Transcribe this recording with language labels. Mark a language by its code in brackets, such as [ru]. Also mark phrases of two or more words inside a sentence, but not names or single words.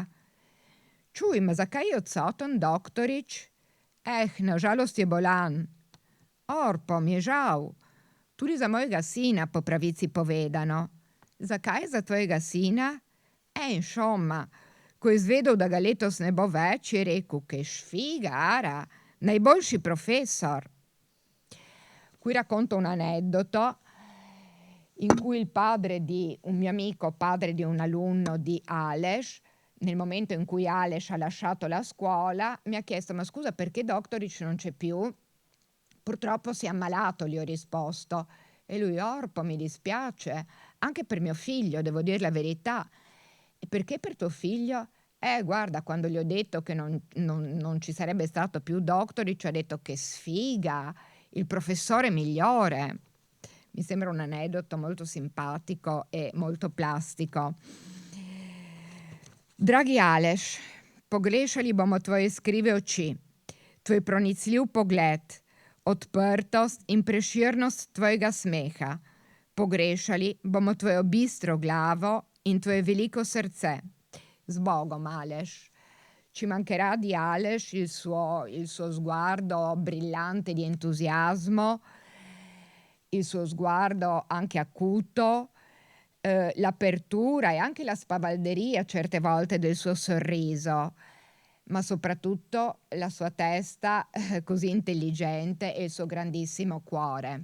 [sl] Čuj, ma zakaj je odsoten doktorič? Nažalost je bolan. Orpo, mi je žal. Tudi za mojega sina, po pravici povedano. Zakaj za tvojega sina? Insomma, ko je izvedel, da ga letos ne bo več, je rekel, [it] che sfiga, Ara, [sl] najboljši profesor. [it] Qui racconto un aneddoto in cui un mio amico, padre di un alunno di Aleš, nel momento in cui Aleš ha lasciato la scuola, mi ha chiesto, ma scusa, perché Doktorič non c'è più? Purtroppo si è ammalato, gli ho risposto. E lui, Orpo, mi dispiace, anche per mio figlio, devo dire la verità. E perché per tuo figlio? Guarda, quando gli ho detto che non ci sarebbe stato più Doktorič, ha detto che sfiga, il professore migliore. Mi sembra un aneddoto molto simpatico e molto plastico. [sl] Dragi Aleš, pogrešali bomo tvoje skrive oči, tvoj pronicljiv pogled, odprtost in preširnost tvojega smeha. Pogrešali bomo tvojo bistro glavo in tvoje veliko srce. Sbogom, Aleš. [it] Ci mancherà di Aleš il suo sguardo brillante di entusiasmo, il suo sguardo anche acuto, l'apertura e anche la spavalderia certe volte del suo sorriso, ma soprattutto la sua testa così intelligente e il suo grandissimo cuore.